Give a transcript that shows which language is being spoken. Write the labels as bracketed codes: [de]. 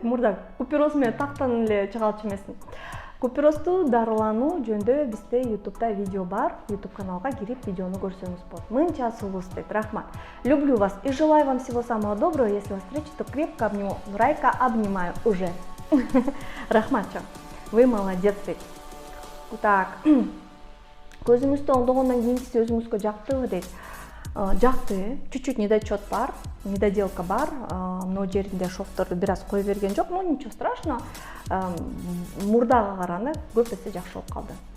[ky] Мурда купероз менен тактан эле чыгалчу эмесмин. Куперозду дарылануу жөнүндө бизде YouTube'да видео бар. YouTube каналга кирип видеону көрсөңүз болот. Мынча сулуус дейт. Рахмат. [ru] Люблю вас и желаю вам всего самого доброго. Если вас встречу, то крепко обниму. Нурайка, обнимаю уже. [ky] Рахматчы. [ru] Вы молодец дейт. Так. [ky] Көзүңүздү оңдогондон кийин сиз өзүңүзгө жактыбы дейт. Жакты, [ru] чуть-чуть недочет [ky] бар, [ru] недоделка [ky] бар. Но жеринде шовторду бир аз кое берген жок, [ru] но ничего страшного. [ky] Мурдага караганда көп эсе жакшы болуп калды.